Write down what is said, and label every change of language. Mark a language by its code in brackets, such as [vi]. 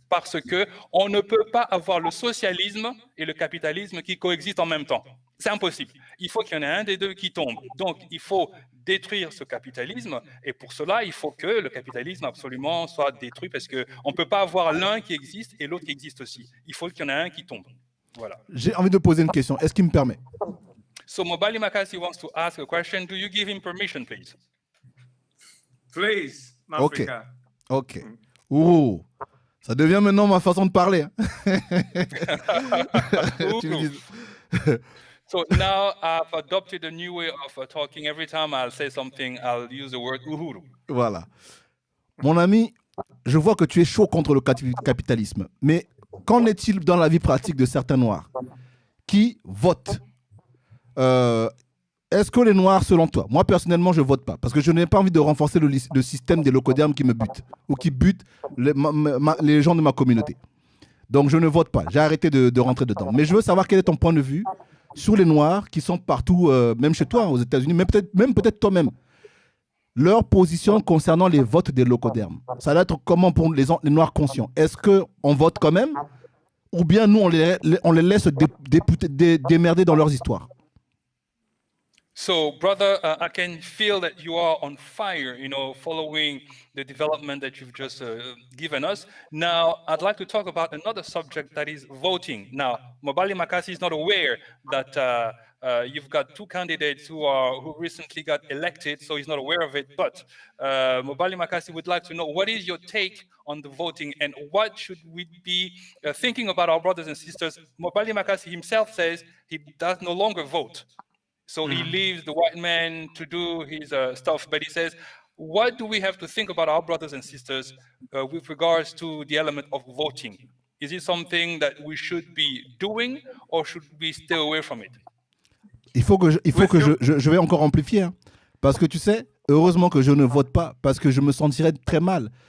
[fr] Parce qu'on ne peut pas avoir le socialisme et le capitalisme qui coexistent en même temps. C'est impossible. Il faut qu'il y en ait un des deux qui tombe. Donc, il faut détruire ce capitalisme. Et pour cela, il faut que le capitalisme absolument soit détruit parce qu'on ne peut pas avoir l'un qui existe et l'autre qui existe aussi. Il faut qu'il y en ait un qui tombe. Voilà. J'ai envie de poser une question. Est-ce qu'il me permet? [en] So Mobali Makasi wants to ask a question. Do you give him permission, please? Please, Ok. Africa. Ok. Ouh. [fr] Ça devient maintenant ma façon de parler. Hein. Tu me dis- [en] So now I've adopted a new way of talking. Every time I'll say something, I'll use the word uhuru. [fr] Voilà. Mon ami, je vois que tu es chaud contre le capitalisme. Mais qu'en est-il dans la vie pratique de certains Noirs qui votent? Est-ce que les Noirs, selon toi, moi personnellement, je ne vote pas parce que je n'ai pas envie de renforcer le système des locodermes qui me butent ou qui butent les gens de ma communauté. Donc je ne vote pas. J'ai arrêté de rentrer dedans. Mais je veux savoir quel est ton point de vue sur les Noirs qui sont partout, même chez toi, aux États-Unis, même peut-être toi-même. Leur position concernant les votes des locodermes. Ça va être comment pour les Noirs conscients? Est-ce qu'on vote quand même ou bien nous, on les laisse démerder dans leurs histoires? [en] So, brother, I can feel that you are on fire, following the development that you've just given us. Now, I'd like to talk about another subject that is voting. Now, Mobali Makasi is not aware that you've got two candidates who recently got elected, so he's not aware of it. But Mobali Makasi would like to know, what is your take on the voting and what should we be thinking about our brothers and sisters? Mobali Makasi himself says he does no longer vote. So he leaves the white man to do his stuff, but he says, what do we have to think about our brothers and sisters with regards to the element of voting? Is it something that we should be doing or should we stay away from it? [fr] Il faut que je vais encore amplifier. Hein. Parce que tu sais, heureusement que je ne vote pas parce que je me sentirais très mal.